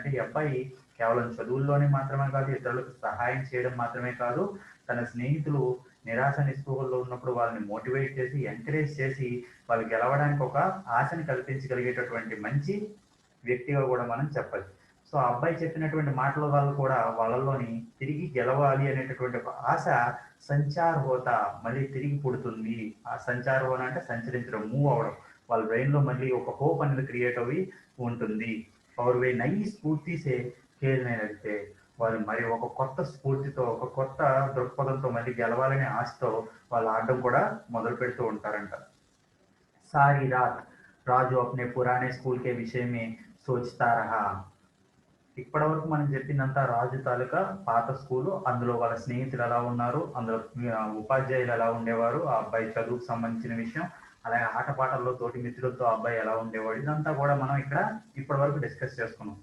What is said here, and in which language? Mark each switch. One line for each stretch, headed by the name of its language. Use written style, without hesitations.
Telugu: అంటే ఈ అబ్బాయి కేవలం చదువుల్లోనే మాత్రమే కాదు, ఇతరులకు సహాయం చేయడం మాత్రమే కాదు, తన స్నేహితులు నిరాశ నిస్పృహల్లో ఉన్నప్పుడు వాళ్ళని మోటివేట్ చేసి, ఎంకరేజ్ చేసి, వాళ్ళు గెలవడానికి ఒక ఆశని కల్పించగలిగేటటువంటి మంచి వ్యక్తిగా కూడా మనం చెప్పచ్చు. సో ఆ అబ్బాయి చెప్పినటువంటి మాటల వల్ల కూడా వాళ్ళలోని తిరిగి గెలవాలి అనేటటువంటి ఒక ఆశ
Hindi: సంచార్ హోతా,
Telugu: మళ్ళీ తిరిగి పుడుతుంది. ఆ సంచార్ హోనా అంటే సంచరించడం, మూవ్ అవడం. వాళ్ళ బ్రెయిన్ లో మళ్ళీ ఒక హోప్ అనేది క్రియేట్ అవి ఉంటుంది.
Hindi: और वे नई स्फूर्ति से खेलने लगते.
Telugu: వాళ్ళు మరి ఒక కొత్త స్ఫూర్తితో, ఒక కొత్త దృక్పథంతో, మళ్ళీ గెలవాలనే ఆశతో వాళ్ళు ఆడడం కూడా మొదలు పెడుతూ ఉంటారంట.
Hindi: సారీ రాత్ రాజు అప్నే పురానే స్కూల్ కే విషయ మే సోచ్తా రహా.
Telugu: ఇప్పటి వరకు మనం చెప్పిందంతా రాజు తాలూకా పాత స్కూలు, అందులో వాళ్ళ స్నేహితులు ఎలా ఉన్నారు, అందులో ఉపాధ్యాయులు ఎలా ఉండేవారు, ఆ అబ్బాయి చదువుకు సంబంధించిన విషయం, అలాగే ఆటపాటల్లో తోటి మిత్రులతో ఆ అబ్బాయి ఎలా ఉండేవాడు, ఇదంతా కూడా మనం ఇక్కడ ఇప్పటి వరకు డిస్కస్ చేసుకున్నాం.